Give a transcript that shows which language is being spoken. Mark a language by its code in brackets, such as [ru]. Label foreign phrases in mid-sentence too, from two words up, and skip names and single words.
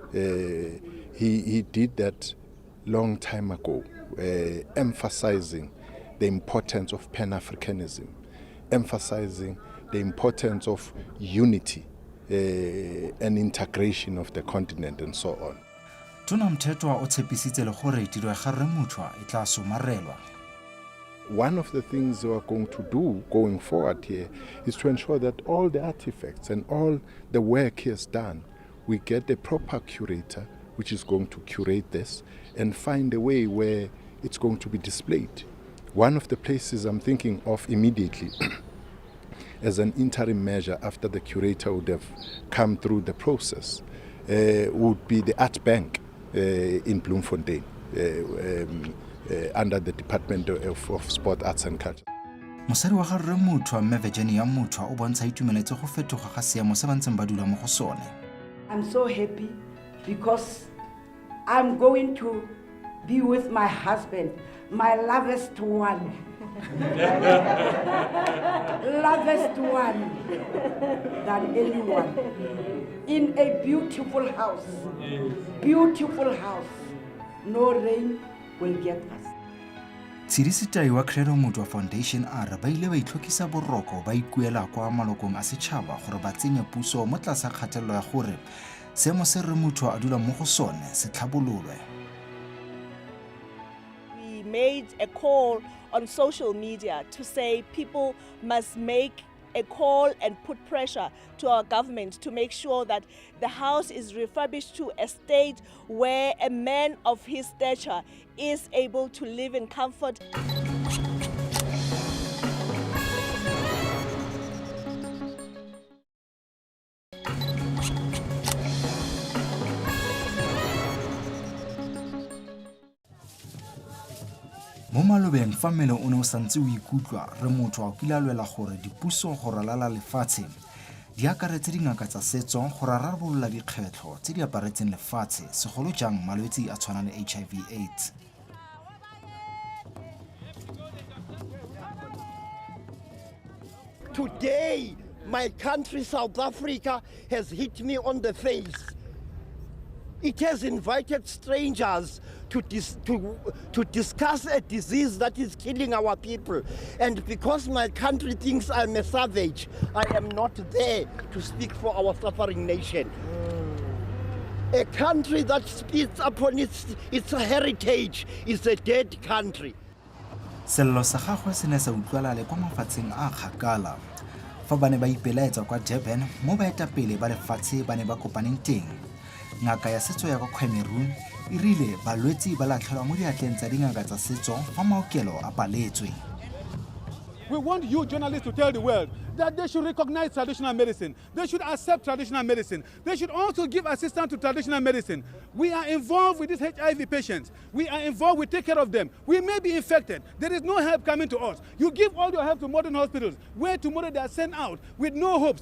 [en] He did that long time ago, emphasizing the importance of Pan-Africanism, emphasizing the importance of unity and integration of the continent and so on. [tn] Tona Mthethwa o tshepisitse le gore tiro ya Re Mutwa e tla somarelwa. [en] One of the things we are going to do going forward here is to ensure that all the artifacts and all the work he has done, we get a proper curator which is going to curate this and find a way where it's going to be displayed. One of the places I'm thinking of immediately as an interim measure after the curator would have come through the process would be the Art Bank in Bloemfontein under the Department of Sport, Arts and Culture. [tn] Mosadi wa Re Mutwa mme Virginia Mutwa o bontsha itumeletse go fetoga ga seemo se ba ntseng ba dula mo go sone. [en] I'm so happy because I'm going to be with my husband, my lovest one. Lovest one than anyone. In a beautiful house. Beautiful house. No rain will get us. [tn] Tshedisitai wa Credo Mutwa Foundation a re ba ile ba itlhokisa boroko ba ikuela kwa malokong a Sechaba gore ba tsenye puso mo tlasa kgatelelo ya gore seemo se Re Mutwa a dula mo go sone se tlhabololwe. [en] We made a call on social media to say people must make a call and put pressure to our government to make sure that the house is refurbished to a state where a man of his stature is able to live in comfort. [tn] Mo malobeng fa mmele o ne o santse o ikutlwa Re Mutwa o kile a lwela gore dipuso go ralala lefatshe di akaretse dingaka tsa setso go rarabolola dikgwetlho tse di aparetseng lefatshe segolo jang malwetse a tshwana le HIV/AIDS. [en] Today, my country, South Africa, has hit me on the face. It has invited strangers to discuss a disease that is killing our people. And because my country thinks I'm a savage, I am not there to speak for our suffering nation. A country that speaks upon its heritage is a dead country. [tn] Sello sa gagwe se ne sa utlwala le kwa mafatsheng a kgakala fa ba ne ba ipelaetsa kwa Durban mo baetapele ba lefatshe ba ne ba kopaneng teng. Ngaka ya setso ya kwa Cameroon e rile balwetse ba latlhelwa mo diatleng tsa dingaka tsa setso fa maokelo a paletswe. [en] We want you journalists to tell the world that they should recognize traditional medicine. They should accept traditional medicine. They should also give assistance to traditional medicine. We are involved with these HIV patients. We are involved, we take care of them. We may be infected. There is no help coming to us. You give all your help to modern hospitals, where tomorrow they are sent out with no hopes.